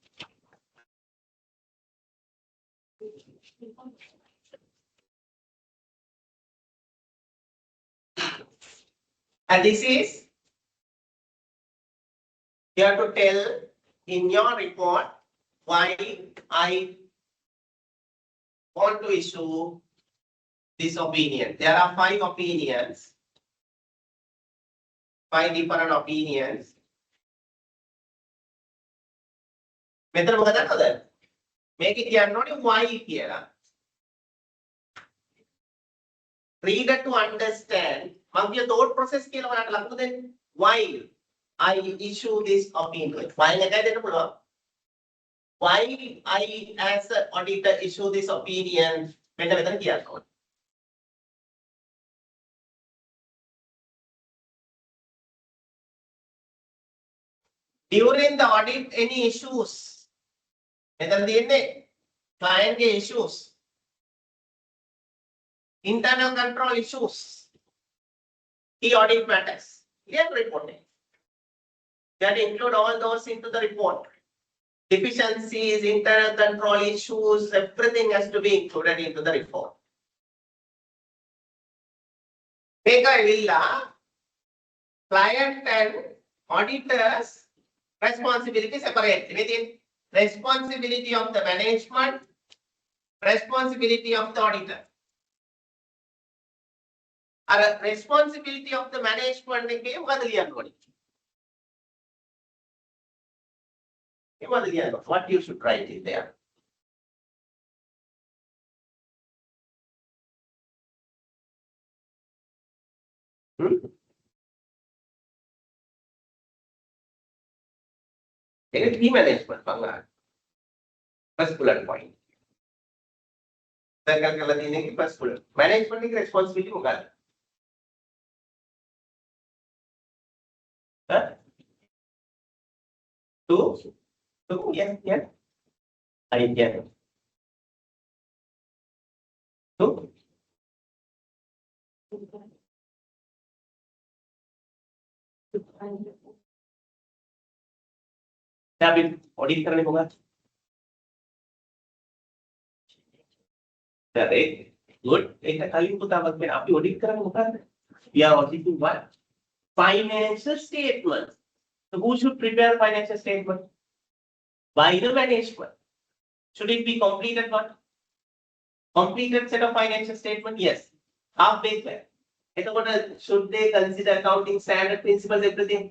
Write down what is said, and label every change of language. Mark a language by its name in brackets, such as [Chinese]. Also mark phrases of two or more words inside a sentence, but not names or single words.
[English] And this is you have to tell in your report why I want to issue this opinion. There are 5 opinions, 5 different opinions. [Sinhala] මෙතන මොකද දන්නවද? මේක කියන්න ඕනේ why කියලා. [English] Reader to understand [Sinhala] මම කිය [English] thought process [Sinhala] කියලා ඔයාලට ලකුණු දෙන්න. [English] Why I issue this opinion. [Sinhala] Why එකයි දෙන්න පුළුවන්. [English] Why I as an auditor issue this opinion [Sinhala] මෙන්න මෙතන කියන්න ඕනේ. [English] During the audit any issues [Sinhala] මෙතන තියෙන්නේ [English] client ගේ issues, internal control issues, key audit matters. Clear reporting. That include all those into the report. Deficiencies, internal control issues, everything has to be included into the report. Client and auditors responsibility separate. Within responsibility of the management, responsibility of the auditor. responsibility of the management [Sinhala] එකේ මොකද ලියන්න ඕනේ? මොකද ලියන්න ඕනේ? [English] What you should write in there? [Sinhala] ඒක [English] key management [Sinhala] බංගා. [English] First bullet point. Circle [Sinhala] කරලා තියෙන එකේ [English] first bullet. [Sinhala] Management එකේ responsibility මොකක්ද? [English] Yeah. I get it. [Sinhala] අපි ඔඩිට් කරන්නේ මොකක්ද? හරි. good. ඒක කලින් පුතාවක් කියන අපි ඔඩිට් කරන්නේ මොකක්ද? [English] We are auditing what? Financial statement. So who should prepare financial statement? By the management. Should it be completed what? Completed set of financial statement? Yes. Half-baked plan. Should they consider accounting standard principles, everything?